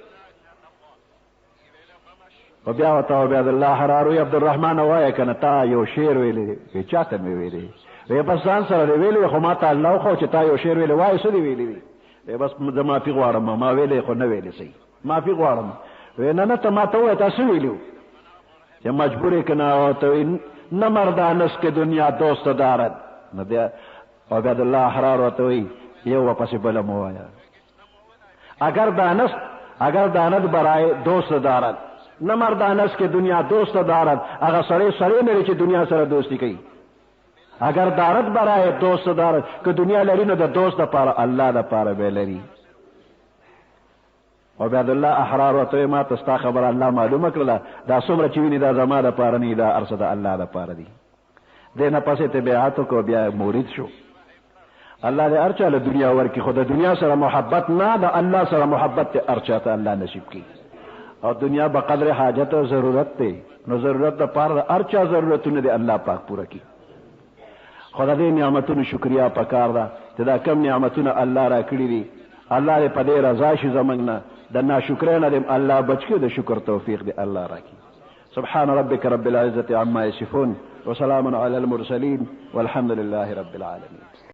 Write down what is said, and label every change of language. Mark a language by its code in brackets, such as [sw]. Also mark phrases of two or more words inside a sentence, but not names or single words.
[ps] و بیا ورته عبید الله احرار وی عبدالرحمن وایه که نه تا یو شعر ویلی دی وی چاته مې ویلی وی بس ځان سره دی ویلی خو ما ته الله وښو چې تا یو شعر ویلی وایه څه دی ویلی دی وی بس زه معافي غواړم ما ویلی خو نه ویلی صحیح معافي غواړم وی نه نه ته ما ته ووایه تا څه ویلي و چې مجبور یې که نه ورته وی [fa] نه مردانست که دنیا دوست دارد [ps] نو بیا عبید الله احرار ورته وی یو ورپسې بله مو وایه [fa] اگر دانست برای دوست دارد نه مردانست که دنیا دوست دارد [ps] هغه سړی نه دی چې دنیا سره دوستی کوي [fa] اگر دارد برای دوست دارد [ps] که دنیا لري نو د دوست دپاره الله دپاره به لري عبید الله احرار ورته ما ته ستا خبره الله معلومه کړله دا څومره چې ویني دا زما دپاره نه دا هر څه د الله دپاره دي دې نه پسې ته بیعت وکړو بیا مرید شو الله دې هر چا له دنیا ورکړي خو د دنیا سره محبت نه د الله سره محبت دې هر چا ته الله نصیب کړي او دنیا به قدر حاجت او ضرورت دی نو ضرورت دپاره د هر چا ضرورتونه دې الله پاک پوره کړي خو د دې نعمتونو شکریا پکار ده چې دا کم نعمتونه الله را کړي دي الله دې په دې رضا شي زموږ نه د ناشکرۍ نه دې الله بچ کړي د شکر توفیق دې الله راکړي [ar] سبحان ربك رب العزة عما يصفون وسلام على المرسلين والحمد لله رب العالمين